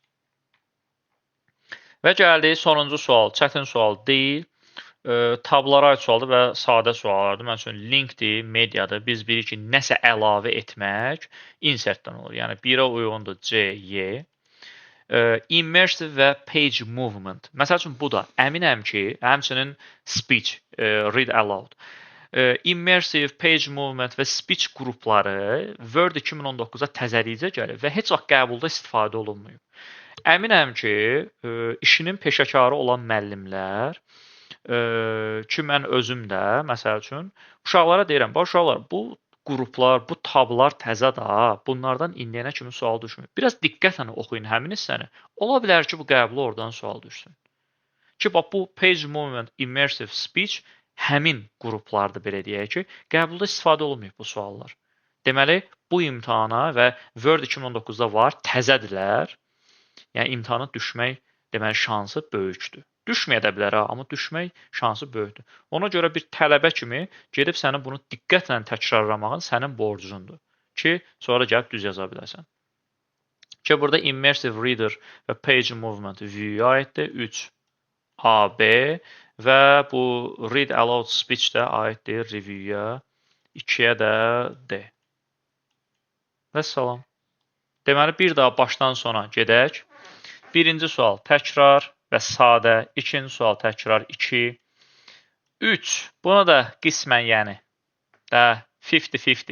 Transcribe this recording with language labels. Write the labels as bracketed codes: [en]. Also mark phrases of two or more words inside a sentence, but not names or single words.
[az] Və gəldik sonuncu sual, çətin sual deyil, tablara aid sualdır və sadə suallardır. Məsələn, linkdir, mediadır. Biz bilirik ki, nəsə əlavə etmək insertdən olur. Yəni, 1-ə uyğundur C, Y. Immersive və [en] page movement. [az] Məsəl üçün, bu da əminəm ki, həmçinin speech, [en] read aloud. [az] Immersive, [en] page movement [az] və speech qrupları Word 2019-a təzəlikcə gəlir və heç vaxt qəbulda istifadə olunmuyub. Əminəm ki, işinin peşəkarı olan müəllimlər ki, mən özüm də, məsəl üçün, uşaqlara deyirəm, bax, uşaqlar, bu qruplar, bu tablar təzə da, bunlardan indiyənə kimi sual düşmür. Biraz diqqətlə oxuyun həmin hissəni. Ola bilər ki, bu qəbula oradan sual düşsün. Ki, bax, bu [en] page movement, immersive speech [az] həmin qruplardır, belə deyək ki, qəbulda istifadə olunmayıb bu suallar. Deməli, bu imtahana və Word 2019-da var, təzədirlər. Yəni, imtahana düşmək deməli, şansı böyükdür. Düşməyə də bilər, amma düşmək şansı böyükdür. Ona görə bir tələbə kimi gedib sənin bunu diqqətlə təkrarlamağın sənin borcundur ki, sonra gəlib düz yaza biləsən. Ki, burada [en] immersive reader [az] və [en] page movement [az] view-ya aiddir. 3 AB və bu [en] read aloud speech [az] də aiddir review-ya 2-yə də D. Vəssalam. Deməli, bir daha başdan sona gedək. Birinci sual təkrar və sadə. İkinci sual təkrar 2. 3. Buna da qismən yəni də 50-50.